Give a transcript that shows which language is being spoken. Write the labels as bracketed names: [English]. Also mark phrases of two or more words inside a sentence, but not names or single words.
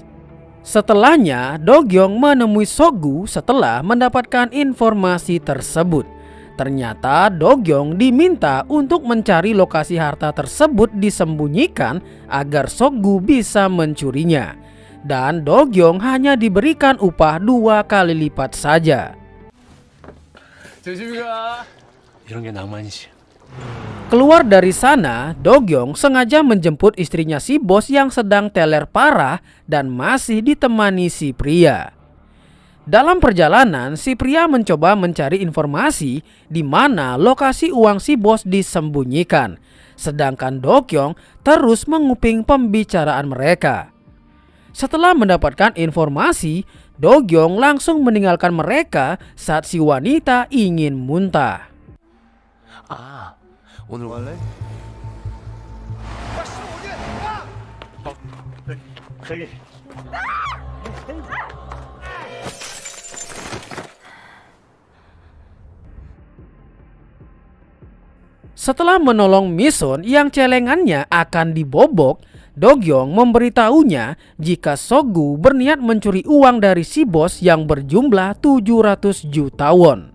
[Indonesian] Setelahnya, Dogyong menemui Sokgu setelah mendapatkan informasi tersebut. Ternyata Dogyong diminta untuk mencari lokasi harta tersebut disembunyikan agar Sokgu bisa mencurinya. Dan Dogyong hanya diberikan upah 2 kali lipat saja. [Korean] 조심히 가. 이런 게 낭만이지. [Indonesian] Keluar dari sana, Dogyong sengaja menjemput istrinya si bos yang sedang teler parah dan masih ditemani si pria. Dalam perjalanan, si pria mencoba mencari informasi di mana lokasi uang si bos disembunyikan. Sedangkan Dogyong terus menguping pembicaraan mereka. Setelah mendapatkan informasi, Dogyong langsung meninggalkan mereka saat si wanita ingin muntah. [Korean] 아, 오늘 원래? 저기 [Indonesian] Setelah menolong Mison yang celengannya akan dibobok, Dogyong memberitahunya jika Sokgu berniat mencuri uang dari si bos yang berjumlah 700 juta won.